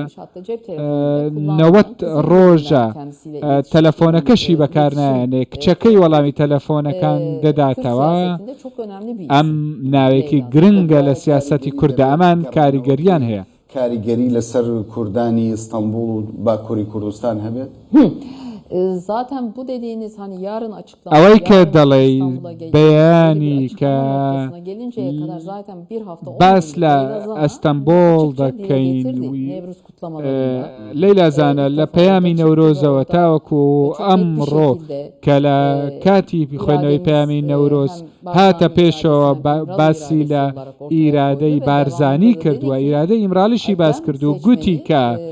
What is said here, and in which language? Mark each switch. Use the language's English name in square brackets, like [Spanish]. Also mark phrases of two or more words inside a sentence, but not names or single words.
[Central Kurdish] 90 ڕۆژە تەلەفۆنەکەشی بەکارنایانێ کچەکەی وەڵامی تەلەفۆنەکان دەداتەوە ئەم ناوێکی گرنگە لە سیاسەتی کوردە ئەمان کاریگەریان هەیە کاریگەری لەسەر کوردانی ئیستانبول و باکووری کوردستان هەبێت [Turkish] Zaten bu dediğiniz hani yarın açıklanacak. [Central Kurdish] ئەوەی کە دەڵێ بەیانی کە باس لە ئەستەمبۆڵ دەکەین لەیلا زانە لە پەیامی نەورۆزەوە تاوەکو ئەمڕۆ کە لە کاتی خوێنەوەی پەیامی نەورۆز هاتە پێشەوە باسی لە ئیرادەی بارزانی کردووە ئیرادەی ئیمرالیشی باس کردو گوتی کە